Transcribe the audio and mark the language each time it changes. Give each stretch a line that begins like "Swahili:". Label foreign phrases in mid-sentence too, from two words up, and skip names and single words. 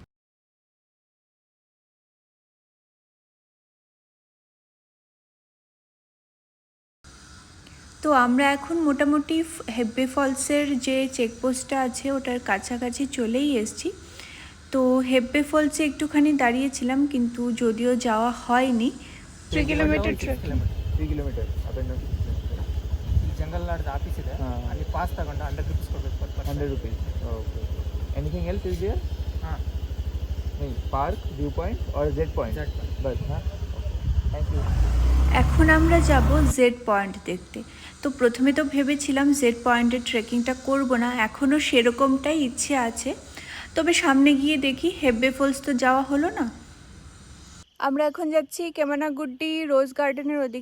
Bangla: তো আমরা এখন মোটামুটি হেব্বে ফলসের যে চেকপোস্টটা আছে ওটার কাছাকাছি চলেই এসেছি। তো হেব্বে ফলসে একটুখানি দাঁড়িয়েছিলাম, কিন্তু যদিও যাওয়া হয়নি।
English: 3 kilometer trekking.
Kannada: 3 ಕಿಲೋಮೀಟರ್ ಅದನ್ನು
English: jungle lodge office
Kannada: ಇದೆ, ಅಲ್ಲಿ ಪಾಸ್ ತಗೊಂಡು 100 ರೂಪೀಸ್ ಕೊಡಬೇಕು
English: per person. 100 rupees. ಓಕೆ. Anything else is there? ಹಾಂ,
Hindi: नहीं, पार्क,
English: view point
Hindi: और जेड पॉइंट. जेड पॉइंट. बस. हाँ,
English: thank you.
Bangla: এখন আমরা যাব জেড পয়েন্ট দেখতে। তো প্রথমে তো ভেবেছিলাম জেড পয়েন্টের ট্রেকিংটা করব না, এখনও সেরকমটাই ইচ্ছে আছে। তবে সামনে গিয়ে দেখি। হেব্বে ফলস তো যাওয়া হলো না। আমরা এখন যাচ্ছি কেমানাগুড্ডি রোজ গার্ডেনের ওদিকে।